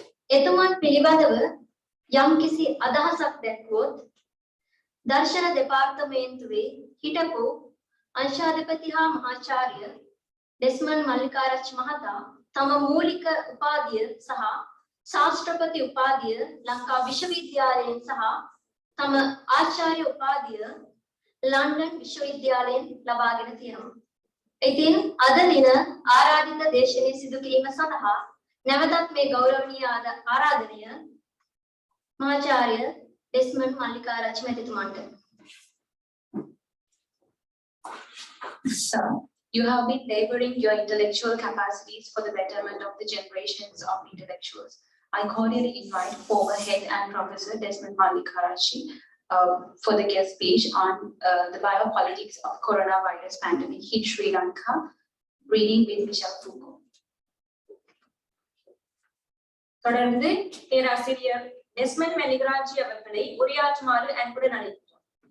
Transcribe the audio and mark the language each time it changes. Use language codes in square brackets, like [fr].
[si] එතුමන් පිළිබඳව යම්කිසි අදහසක් දැක්වුවොත් දර්ශන දෙපාර්තමේන්තුවේ හිටපු අංශාධිපති හා මහාචාර්ය ඩෙස්මන් මල්ලිකාරච්චි මහතා තම මූලික උපාධිය සහ ශාස්ත්‍රපති උපාධිය ලංකා විශ්වවිද්‍යාලයෙන් සහ තම ආචාර්ය උපාධිය ලන්ඩන් විශ්වවිද්‍යාලයෙන් ලබාගෙන තියෙනවා. ඉතින් අද දින ආරාධිත දේශනය සිදු කිරීම සඳහා නැවතත් මේ ගෞරවනීය ආරාධනය මහාචාර්ය Desmond මල්ලිකාරච්චි මැතිතුමන්ට. [en] So, You have been laboring your intellectual capacities for the betterment of the generations of intellectuals. I cordially invite former head and Professor Desmond Karachi for the guest speech on the biopolitics of coronavirus pandemic hit Sri Lanka, reading with Michelle Foucault. [ta] தொடர்ந்து பேராசிரியர் Desmond மெலிகராஜி அவர்களை உரையாற்றுமாறு அன்புடன் அழைக்கிறோம்.